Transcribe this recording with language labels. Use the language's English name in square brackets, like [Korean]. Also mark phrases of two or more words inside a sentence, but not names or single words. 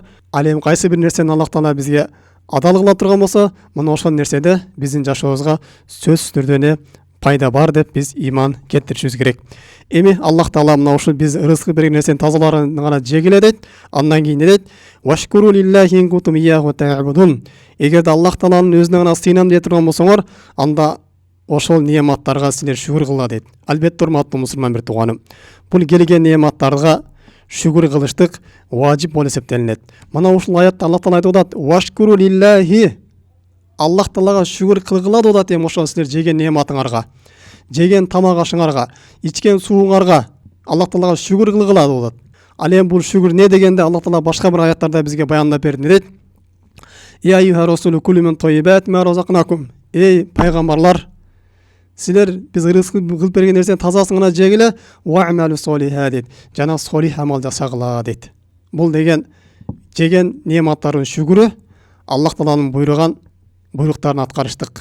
[Kyrgyz] Ал эми кайсы бир нерсени Аллах Таала бизге адал кыла турган болсо, мына ошол нерседе биздин жашообузга сөзсүз түрдө пайда бар деп биз иман келтиришибиз керек. Эми Аллах Таала мына ушул биз рызкы берген нерсени тазаларын гана жегиле дейт. Андан кийин дейт: [Arabic] "واشكروا لله إن كنتم إياه تعبدون." [Kyrgyz] Эгерде Аллах Тааланын өзүнө гана сыйынам дей турган болсоңор, анда ошол неаматтарга силер шүгүр кыла дейт. Албетте урматтуу мусулман бир тууганым, бул келген неаматтарга шүгүр кылыштык важип болуп эсептелинет. Мына ушул аятта Аллах Таала айтып атат: [Arabic] "واشكروا لله." [Kyrgyz] Аллах Таалага шүгүр кылгыла деп атат. Эми ошол силер жеген неаматыңарга, жеген тамак ашыңарга, ичкен сууңарга Аллах Таалага шүгүр кылгыла деп атат. Ал эми бул шүгүр не дегенде Аллах Таала башка бир аяттарда бизге баяндап берди. Дейт: [Arabic] "يا أيها الرسل كلوا من طيبات ما رزقناكم." [Kyrgyz] Эй пайгамбарлар, силер биз рызкы кылып берген нерсени тазасын гана жегиле, [Arabic] واعملوا صالحا [Kyrgyz] дейт. Жана солих амал жасагыла дейт. Бул деген жеген неаматтардын шүгүрү Аллах Тааланын буйруган буйруктарын аткарыштык.